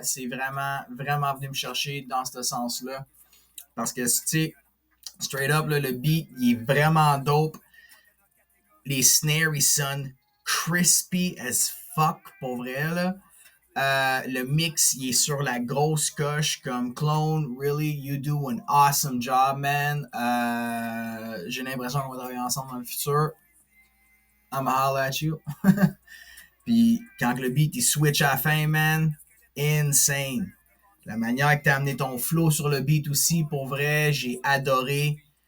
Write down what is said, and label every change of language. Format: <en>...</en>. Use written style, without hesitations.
<fr>C'est vraiment venu me chercher dans ce sens-là. Parce que, tu sais,</fr> <en>straight up,</en> <fr>là, le beat, il est vraiment dope. Les snares, ils sonnent</fr> <en>crispy as fuck,</en> <fr>pour vrai, là. Le mix, il est sur la grosse coche comme Clone.</fr> <en>Really, you do an awesome job, man.</en> <fr>J'ai l'impression qu'on va travailler ensemble dans le futur.</fr> <en>I'ma holler at you.</en> <fr>Puis quand le beat, il switch à la fin, man, insane. La manière que tu as amené ton flow sur le beat aussi, pour vrai, j'ai adoré.</fr>